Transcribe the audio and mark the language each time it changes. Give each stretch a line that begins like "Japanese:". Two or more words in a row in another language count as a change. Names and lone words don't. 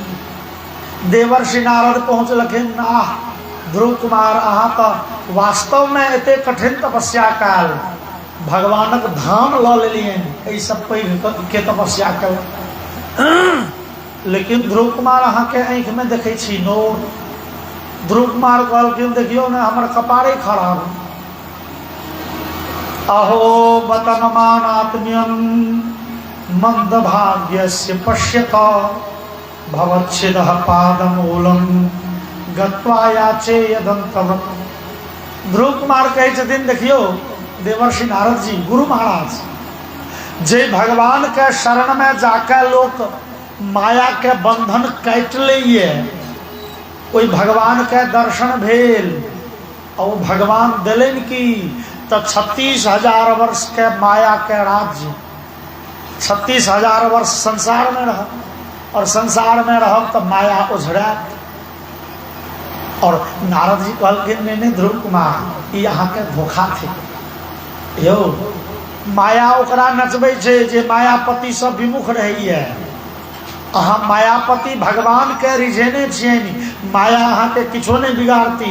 Maithili: देवर्षि नारद पहुँचलखिन। आह ध्रुव कुमार अहाँ तो वास्तव में एते कठिन तपस्या काल भगवानक धाम लऽ लेलियनि, एहि सब पैघ के तपस्या कल। लेकिन ध्रुव कुमार अहाँ के आँख में देखे छी नोर। ध्रुव कुमार कहलखिन देखियो ने हमर कपारे खराब।
Sanskrit: अहो बतनमान आत्म्यम मंद भाग्यस्य पश्यत भवच्छिदः पादमूलम गत्वा याचे यदंतवत्।
Maithili: ध्रुव कुमार कहे छथिन देखियो देवर्षि नारद जी गुरु महाराज जे भगवान के शरण में जाके लोक माया के बंधन काट लिए ओई भगवान के दर्शन भेल और भगवान दिलन की तो 36,000 वर्ष के माया के राज्य 36,000 वर्ष संसार में रह और संसार में रह तो माया उझड़ा। और नारद जी कहलखिन ने ध्रुव कुमार ई अहाँ के धोखा थे यो माया ओकरा नचबै छै जे मायापति सब विमुख रहैए। अहाँ मायापति भगवान के रिझेने छियनि, माया अहाँ के किछो नहीं बिगाड़ती।